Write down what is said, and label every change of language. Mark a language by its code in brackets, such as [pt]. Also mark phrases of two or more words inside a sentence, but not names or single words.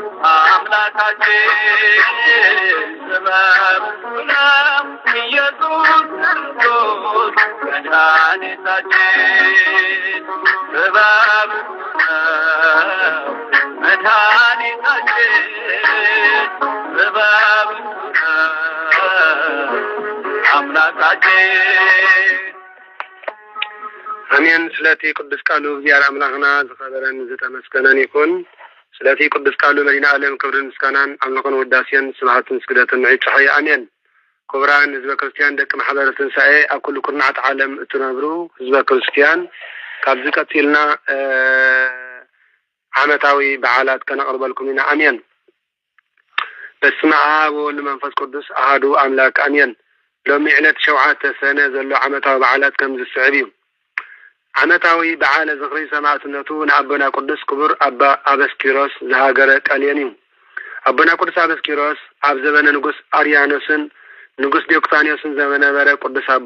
[am] አምላካችን ጥበብ እርሱ ነው ኢየሱስ ክርስቶስ መድኃኒታችን ጥበብ እርሱ ነው መድኃኒታችን ጥበብ እርሱ ነው አምላካችን [ti] አሜን። ስለቲ ቅዱስ ቃሉ እግዚአብሔር አምላክና ዘኸበረን ዘተመስገነን ይኩን። ስለቲ ቅዱስ ቃሉ መዲና ዓለም ክብርን ምስጋናን አምልኮን ወዳሴን ስብሐትን ስግደትን ይጽሐይ አሜን። ክቡራን ህዝበ ክርስቲያን ደቂ ማሕበረ ትንሣኤ ኣብ ኩሉ ኩርናዓት ዓለም እትነብሩ ህዝበ ክርስቲያን ካብዚ ቀፂልና ዓመታዊ በዓላት ከነቅርበልኩም ኢና አሜን። [gez] በስመ አብ ወወልድ ወመንፈስ ቅዱስ አሐዱ አምላክ አሜን። [ti] ሎሚ ዕለት 7 ሰነ ዘሎ ዓመታዊ በዓላት ከም ዝስዕብ እዩ። ዓመታዊ በዓለ ዝኽሪ ሰማዕትነቱ ንኣቦና ቅዱስ ክቡር ኣባ አበስኪሮስ ዝሃገረ ቃልየን እዩ። ኣቦና ቅዱስ አበስኪሮስ ኣብ ዘበነ ንጉስ አርያኖስን ንጉስ ዲዮቅልጥያኖስን ዘነበረ ቅዱስ ኣቦ